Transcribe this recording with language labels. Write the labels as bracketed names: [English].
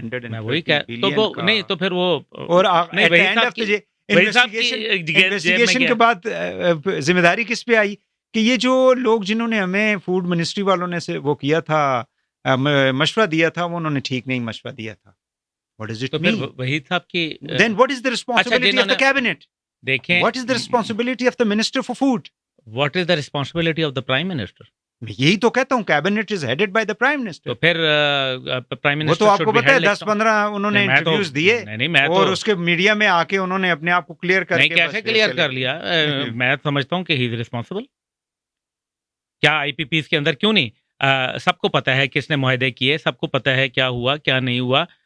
[Urdu] میں وہی نہیں تو پھر وہ اور انویسٹیگیشن کے بعد ذمہ داری کس پہ آئی کہ یہ جو لوگ جنہوں نے ہمیں فوڈ منسٹری والوں نے سے وہ کیا تھا مشورہ دیا تھا وہ انہوں نے ٹھیک نہیں مشورہ دیا تھا. [English] What does it mean? [Urdu] Waheed صاحب کی [English] Then what is the responsibility of the cabinet? [Urdu] دیکھیں [English] What is the responsibility of the minister for food? What is the responsibility of the prime minister? [Urdu] یہی تو کہتا ہوں [English] cabinet is headed by the prime minister. [Urdu] تو پھر prime minister وہ تو آپ کو پتا ہے 10-15 انہوں نے انٹرویوز دیے اور اس کے میڈیا میں آ کے انہوں نے اپنے آپ کو کلیئر کر کے کیسے کلیئر کر لیا؟ میں سمجھتا ہوں کہ [English] He is responsible. [Urdu] کیا آئی پی پیز کے اندر کیوں نہیں؟ سب کو پتا ہے کس نے معاہدے کیے، سب کو پتا ہے کیا ہوا کیا نہیں ہوا.